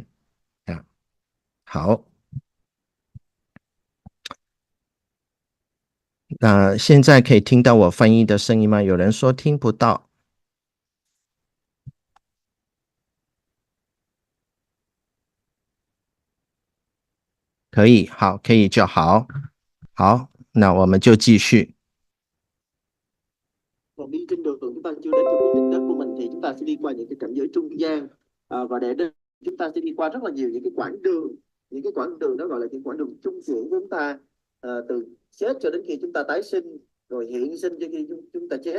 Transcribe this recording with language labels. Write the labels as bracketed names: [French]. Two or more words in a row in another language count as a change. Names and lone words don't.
[Chinese] 好，那现在可以听到我翻译的声音吗？有人说听不到。可以，好，可以就好。好，那我们就继续。 [Vietnamese] Còn đi trên đường chúng ta chưa đến được đích đến của mình thì chúng ta sẽ đi qua những cái cảnh giới trung gian, và để đến chúng ta sẽ đi qua rất là nhiều những cái quãng đường đó gọi là những quãng đường trung chuyển của chúng ta, từ chết cho đến khi chúng ta tái sinh, rồi hiện sinh cho khi chúng ta chết.